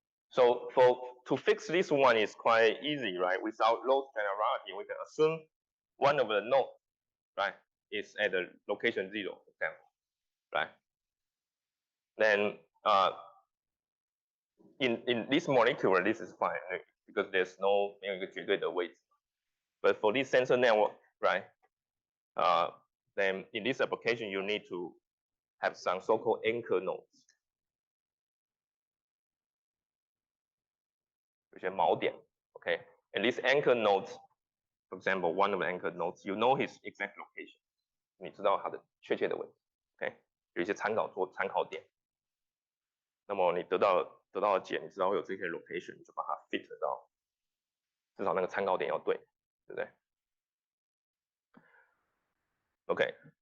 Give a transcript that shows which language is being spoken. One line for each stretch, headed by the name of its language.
English: So to fix this one is quite easy, right? Without loss generality, we can assume one of the node, right, is at the location 0, for example, right? Then in this molecular, this is fine, right? Because there's no
Chinese: 没有一个绝对的位置。
English: But for this sensor network, right? Then in this application, you need to have some so-called anchor nodes.
Chinese: 有些锚点
English: okay? And these anchor nodes, for example, one of the anchor nodes, you know his exact location.
Chinese: 你知道它的确切的位置 ，OK？ 有一些参考点。那么你得到的解，你知道会有这些 location， 你就把它 fit 到，至少那个参考点要对，对不对 ？OK。